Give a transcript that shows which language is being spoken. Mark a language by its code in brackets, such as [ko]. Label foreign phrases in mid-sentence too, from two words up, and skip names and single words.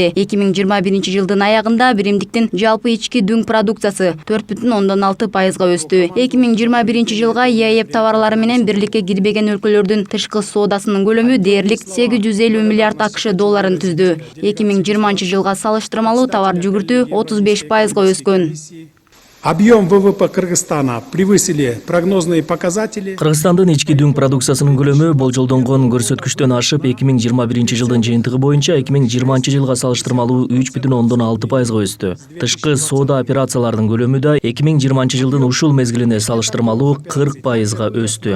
[ky] 2021 жылдын аягында биримдиктин жалпы ички дүң продукциясы 4,6% өстү. 2021 жылга ЕАЭП товарлары менен бирликке кирбеген өлкөлөрдүн тышкы соодасынын көлөмү дээрлик 850 миллиард АКШ долларын түздү. 2020 жылга салыштырмалуу товар жүгүртүү 35% өскөн. [ru] Объем ВВП Кыргызстана превысили прогнозные показатели. [ky] Кыргызстандын ички дүң продукциясынын көлөмү болжолдонгон көрсөткүчтөн ашып 2021 жылдын жыйынтыгы боюнча 2020 жылга салыштырмалуу 3,6% өстү. Тышкы соода операцияларынын көлөмү да 2020 жылдын ушул мезгилине салыштырмалуу 40% өстү.